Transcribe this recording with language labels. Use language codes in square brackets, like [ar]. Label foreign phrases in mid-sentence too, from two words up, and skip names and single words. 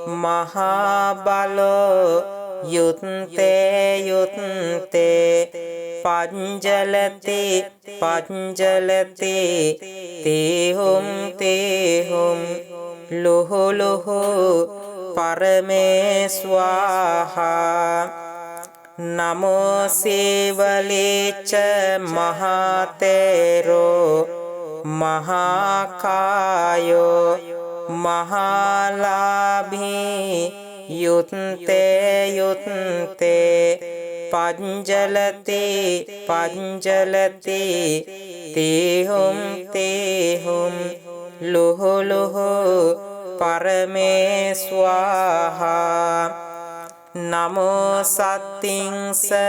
[pi] මහාබලෝ යුත්තේ යුත්තේ පංජලති පංජලති තේහුම් තේහුම් ලොහො ලොහො පරමේ ස්වාහා නමෝ සේවලේච මහතේරෝ මහාකායෝ මහාලාභී යුත්තේ යුත්තේ පංජලති පංජලති තේහුම් තේහුම් ලොහො ලොහො පරමේ ස්වාහා නමෝ සත්තිංස